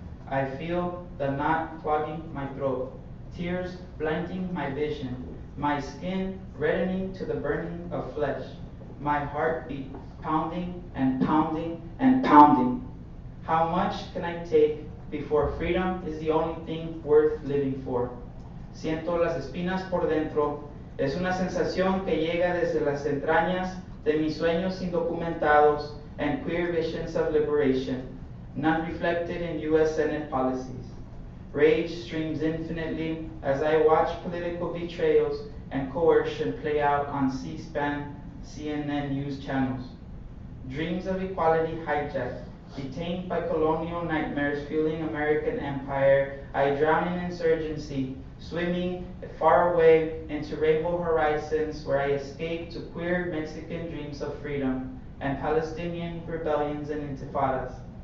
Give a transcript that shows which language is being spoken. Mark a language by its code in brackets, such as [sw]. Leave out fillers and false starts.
[en] I feel the knot clogging my throat, tears blinding my vision, my skin reddening to the burning of flesh, my heartbeat pounding and pounding and pounding. How much can I take before freedom is the only thing worth living for? [es] Siento las espinas por dentro. Es una sensación que llega desde las entrañas de mis sueños indocumentados and queer visions of liberation, none reflected in U.S. [en] Senate policies. Rage streams infinitely as I watch political betrayals and coercion play out on C-SPAN, CNN news channels. Dreams of equality hijacked, detained by colonial nightmares fueling American empire, I drown in insurgency, swimming far away into rainbow horizons where I escape to queer Mexican dreams of freedom and Palestinian rebellions and intifadas.